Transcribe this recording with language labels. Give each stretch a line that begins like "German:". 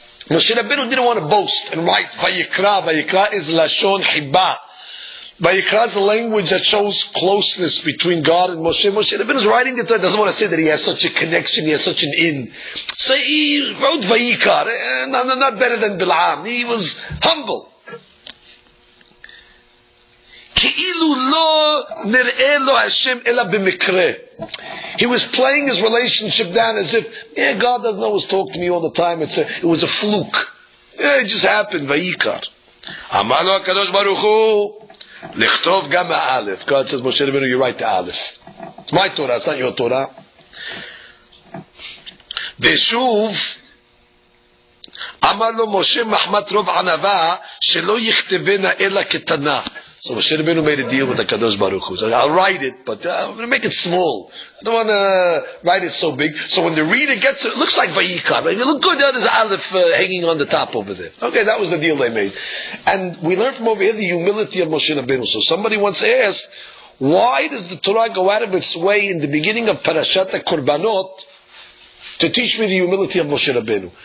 English: Moshe Rabbeinu didn't want to boast and write Vayikra. Vayikra is Lashon Hibah. Vayikra is a language that shows closeness between God and Moshe. Moshe Rabbeinu is writing it. Doesn't want to say that he has such a connection, he has such an in. So he wrote Vayikar. Not better than Bil'am. He was humble.
Hebrew: כאילו לא נראה לו השם אלא במקרה.
English: He was playing his relationship down as if, God doesn't always talk to me all the time. It was a fluke. It just happened. Vayikra.
Hebrew: אמר לו הקדוש ברוך הוא, לכתוב גם האלף.
English: God says, Moshe Rabbeinu, you write the aleph. It's my Torah, it's not your Torah.
Hebrew: ושוב, אמר לו משה מחמת רוב ענווה שלא יכתבנה אלא קטנה.
English: So Moshe Rabbeinu made a deal with the Kadosh Baruch Hu. So I'll write it, but I'm going to make it small. I don't want to write it so big. So when the reader gets it, it looks like Vayikra. Right? It looks good. There's aleph hanging on the top over there. Okay, that was the deal they made. And we learned from over here the humility of Moshe Rabbeinu. So somebody once asked, why does the Torah go out of its way in the beginning of Parashat Korbanot to teach me the humility of Moshe Rabbeinu?